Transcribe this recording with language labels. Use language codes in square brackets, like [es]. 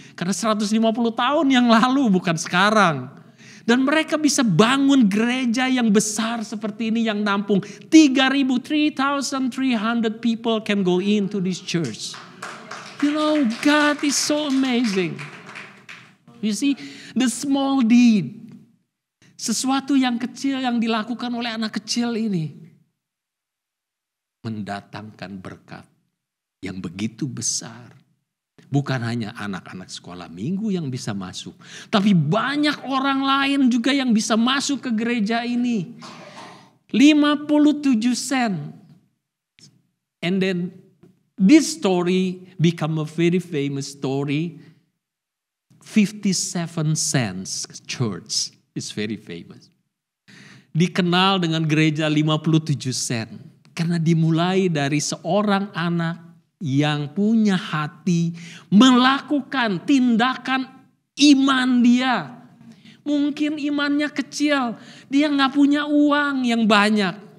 [id] Karena 150 tahun yang lalu, bukan sekarang. Dan mereka bisa bangun gereja yang besar seperti ini yang nampung 3,300 [en] people can go into this church. You know, God is so amazing. You see, the small deed. [id] Sesuatu yang kecil yang dilakukan oleh anak kecil ini mendatangkan berkat yang begitu besar. Bukan hanya anak-anak sekolah minggu yang bisa masuk, tapi banyak orang lain juga yang bisa masuk ke gereja ini. 57 sen. [en] And then this story become a very famous story. 57 cents church is very famous. [id] Dikenal dengan gereja 57 sen. Karena dimulai dari seorang anak yang punya hati melakukan tindakan iman dia. Mungkin imannya kecil, dia gak punya uang yang banyak.